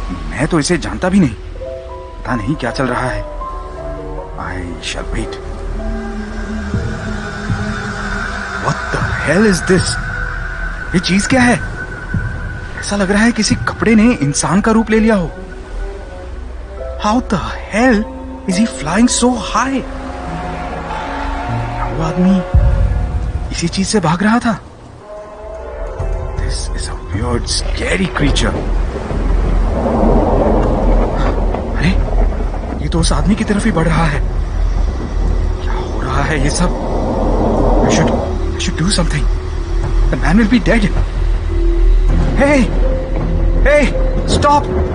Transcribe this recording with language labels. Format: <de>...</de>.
<hi>मैं तो इसे जानता भी नहीं, पता नहीं क्या चल रहा है।</hi> <en>I shall wait. What the hell is this?</en> <hi>ये चीज क्या है? ऐसा लग रहा है किसी कपड़े ने इंसान का रूप ले लिया हो।</hi> <en>How the hell is he flying so high?</en> <hi>वो आदमी इसी चीज से भाग रहा था।</hi> <en>This is a weird, scary creature.</en> <hi>अरे, ये तो उस आदमी की तरफ ही बढ़ रहा है। क्या हो रहा है ये सब?</hi> <en>I should do something. The man will be dead. Hey! Hey! Stop!</en>